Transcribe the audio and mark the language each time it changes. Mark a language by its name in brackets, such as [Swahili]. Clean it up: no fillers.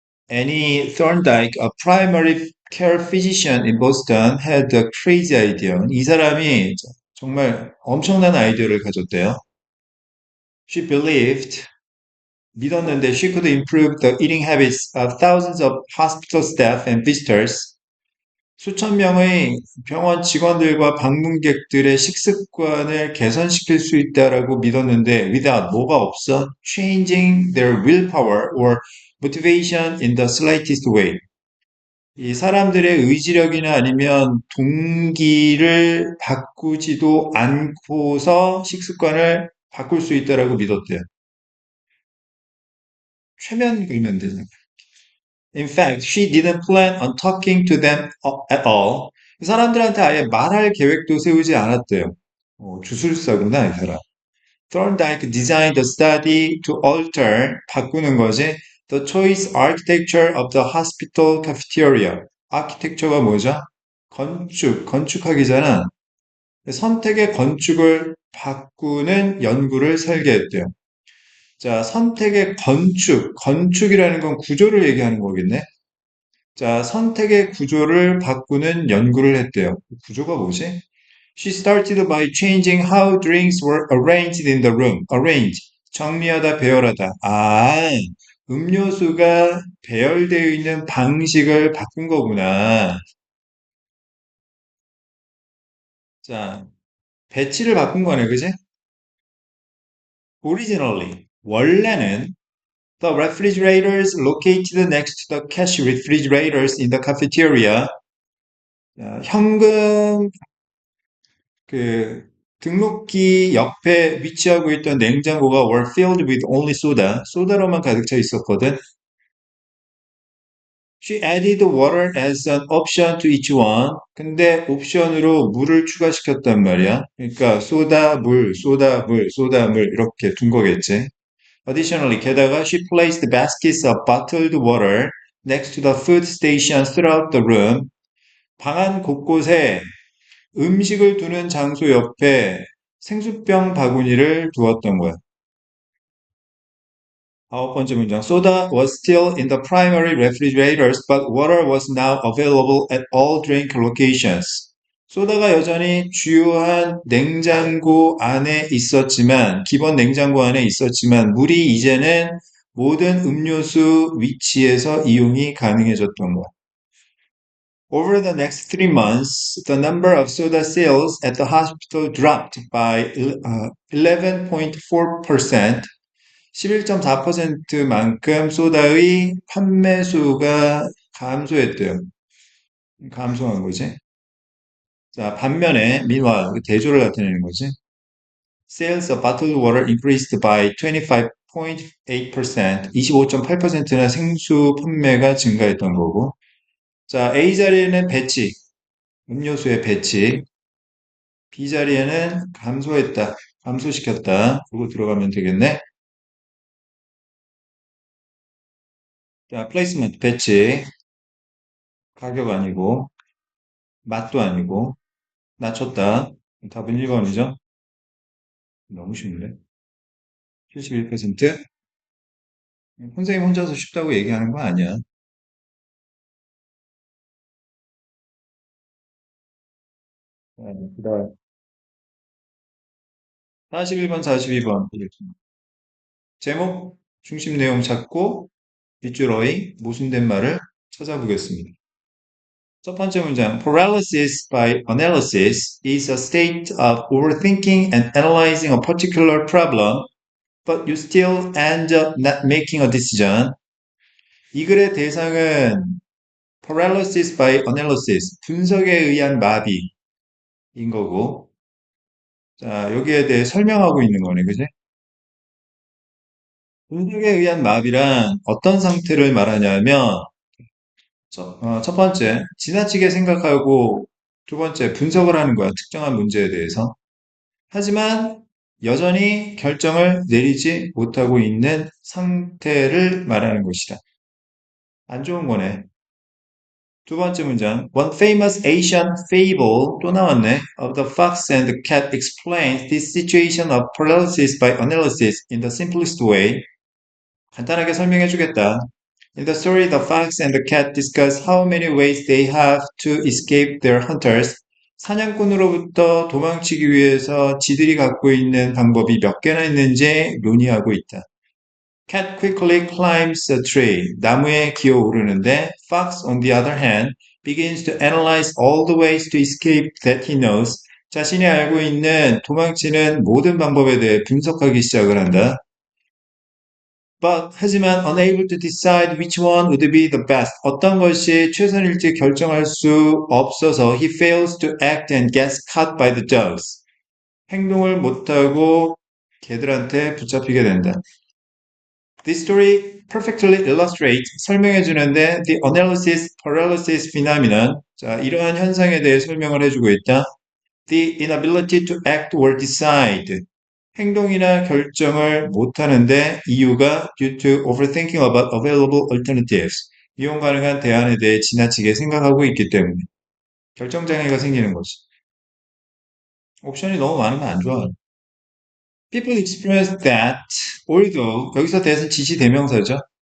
[English] Annie Thorndike, a primary care physician in Boston, had a crazy idea. [Korean] 이 사람이 정말 엄청난 아이디어를 가졌대요. [English] She believed, [Korean] 믿었는데 [English] she could improve the eating habits of thousands of hospital staff and visitors. [Korean] 수천 명의 병원 직원들과 방문객들의 식습관을 개선시킬 수 있다라고 믿었는데 [English] without [Korean] 뭐가 없어? [English] Changing their willpower or motivation in the slightest way. [Korean] 이 사람들의 의지력이나 아니면 동기를 바꾸지도 않고서 식습관을 바꿀 수 있다라고 믿었대요. 최면 그리면 되잖아. [English] In fact, she didn't plan on talking to them at all. [Korean] 이 사람들한테 아예 말할 계획도 세우지 않았대요. 주술사구나, 이 사람. [English] Thorndike designed the study to alter, [Korean] 바꾸는 거지. [English] The choice architecture of the hospital cafeteria. [Korean] 아키텍처가 뭐죠? 건축하기잖아. 선택의 건축을 바꾸는 연구를 설계했대요. 자, 선택의 건축이라는 건 구조를 얘기하는 거겠네. 자, 선택의 구조를 바꾸는 연구를 했대요. 구조가 뭐지? [English] She started by changing how drinks were arranged in the room. [Korean] Arrange. 정리하다, 배열하다. 아, 음료수가 배열되어 있는 방식을 바꾼 거구나. 자, 배치를 바꾼 거네, 그지? [English] Originally, [Korean] 원래는 [English] the refrigerators located next to the cash refrigerators in the cafeteria. [Korean] 자, 현금 그 등록기 옆에 위치하고 있던 냉장고가 [English] were filled with only soda. [Korean] 소다로만 가득 차 있었거든. [English] She added water as an option to each one. [Korean] 근데 옵션으로 물을 추가시켰단 말이야. 그러니까 소다, 물 이렇게 둔 거겠지. [English] Additionally, [Korean] 게다가 [English] she placed baskets of bottled water next to the food stations throughout the room. [Korean] 방 안 곳곳에 음식을 두는 장소 옆에 생수병 바구니를 두었던 거야. 아홉 번째 문장. [English] Soda was still in the primary refrigerators, but water was now available at all drink locations. [Korean] 소다가 여전히 주요한 냉장고 안에 있었지만, 기본 냉장고 안에 있었지만, 물이 이제는 모든 음료수 위치에서 이용이 가능해졌던 거야. [English] Over the next 3 months, the number of soda sales at the hospital dropped by 11.4%. [Korean] 11.4%만큼 소다의 판매수가 감소했대요. 감소한 거지. 자, 반면에, meanwhile, 대조를 나타내는 거지. [English] Sales of bottled water increased by 25.8%. [Korean] 25.8%나 생수 판매가 증가했던 거고. 자, A 자리에는 배치, 음료수의 배치. B 자리에는 감소했다, 감소시켰다. 그거 들어가면 되겠네. 자, 플레이스먼트, 배치, 가격 아니고, 맛도 아니고, 낮췄다. 답은 1번이죠? 너무 쉽네. 71%? 선생님 혼자서 쉽다고 얘기하는 거 아니야. 그다음 41번, 42번. 제목, 중심 내용 찾고, 빗줄 어휘, 모순된 말을 찾아보겠습니다. 첫 번째 문장. [English] Paralysis by analysis is a state of overthinking and analyzing a particular problem, but you still end up not making a decision. [Korean] 이 글의 대상은 paralysis by analysis, 분석에 의한 마비인 거고, 자, 여기에 대해 설명하고 있는 거네, 그지? 분석에 의한 마비란 어떤 상태를 말하냐면, 첫 번째, 지나치게 생각하고, 두 번째, 분석을 하는 거야, 특정한 문제에 대해서. 하지만 여전히 결정을 내리지 못하고 있는 상태를 말하는 것이다. 안 좋은 거네. 두 번째 문장. [English] One famous Asian fable [Korean] 또 나왔네. [English] Of the fox and the cat explains this situation of paralysis by analysis in the simplest way. [Korean] 간단하게 설명해 주겠다. [English] In the story, the fox and the cat discuss how many ways they have to escape their hunters. [Korean] 사냥꾼으로부터 도망치기 위해서 지들이 갖고 있는 방법이 몇 개나 있는지 논의하고 있다. [English] Cat quickly climbs a tree. [Korean] 나무에 기어오르는데 [English] Fox, on the other hand, begins to analyze all the ways to escape that he knows. [Korean] 자신이 알고 있는 도망치는 모든 방법에 대해 분석하기 시작을 한다. 하지만 [English] unable to decide which one would be the best. [Korean] 어떤 것이 최선일지 결정할 수 없어서 [English] he fails to act and gets caught by the dogs. [Korean] 행동을 못하고 개들한테 붙잡히게 된다. [English] This story perfectly illustrates [Korean] 설명해 주는데 [English] the analysis paralysis phenomenon. [Korean] 자, 이러한 현상에 대해 설명을 해주고 있다. [English] The inability to act or decide. [Korean] 행동이나 결정을 못하는데 이유가 [English] due to overthinking about available alternatives. [Korean] 이용 가능한 대안에 대해 지나치게 생각하고 있기 때문에 결정장애가 생기는 거지. 옵션이 너무 많으면 안 좋아. [English] People experience that, although [Korean] 여기서 that은 지시 대명사죠.